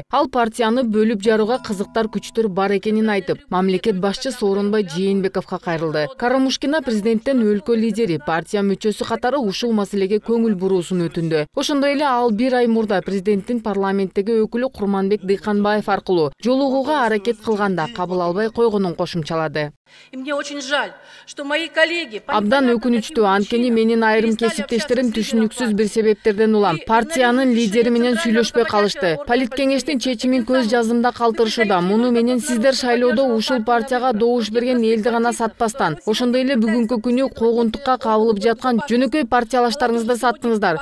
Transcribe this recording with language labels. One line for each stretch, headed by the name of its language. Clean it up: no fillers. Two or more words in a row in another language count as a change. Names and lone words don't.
Kyrgyz: Ал партияны бөлүп жарууга кызыктар күчтөр бар экенин айтып, мамлекет башчы Сооронбай Жээнбековго кайрылды. Карамушкина президенттен өлкө лидери, партия мүчөсү катары ушул маселеге көңүл буруусун өтүндү. Ошондой эле ал бир ай мурда президенттин парламенттеги өкүлү Курманбек Дыйканбаев аркылуу жолугууга аракет кылганда кабыл албай койгонун кошумчалады.
Russian: И мне очень жаль, что мои коллеги...
Kyrgyz: Абдан өкүнүчтүү, анткени менин айрым кесиптештерим түшүнүксүз бир себептерден улам партиянын лидери менен сүйлөшпөй калышты. Политкеңештин чечимин көз жаздымда калтырышууда. Муну менен сиздер шайлоодо ушул партияга добуш берген элди гана сатпастан, ошондой эле бүгүнкү күнү куугунтукка кабылып жаткан жөнөкөй партиялаштарыңызды саттыңыздар.